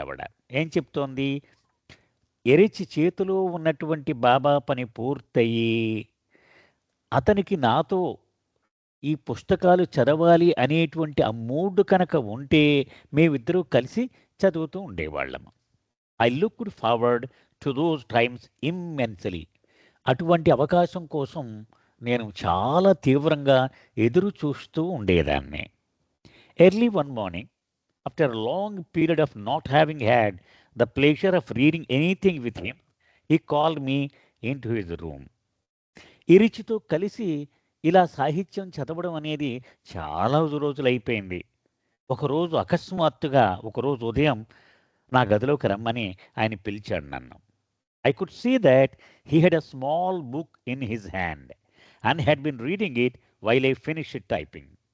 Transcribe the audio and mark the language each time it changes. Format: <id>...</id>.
<te>ఆవిడ ఏం చెప్తోంది? ఎరిచి చేతిలో ఉన్నటువంటి బాబా పని పూర్తయి అతనికి నాతో ఈ పుస్తకాలు చదవాలి అనేటువంటి ఆ మూడ్ కనుక ఉంటే మేమిద్దరూ కలిసి చదువుతూ ఉండేవాళ్ళము.</te> <en>I looked forward to those times immensely.</en> <te>అటువంటి అవకాశం కోసం నేను చాలా తీవ్రంగా ఎదురు చూస్తూ ఉండేదాన్ని.</te> <en>Early one morning after a long period of not having had the pleasure of reading anything with him, he called me into his room.</en> <te>ఇరిచితో కలిసి ఇలా సాహిత్యం చదవడం అనేది చాలా రోజులైపోయింది. ఒకరోజు అకస్మాత్తుగా ఒకరోజు ఉదయం నా గదిలోకి రమ్మని ఆయన పిలిచాడు నన్ను.</te> <en>I could see that he had a small book in his hand and had been reading it while I finished typing.</en>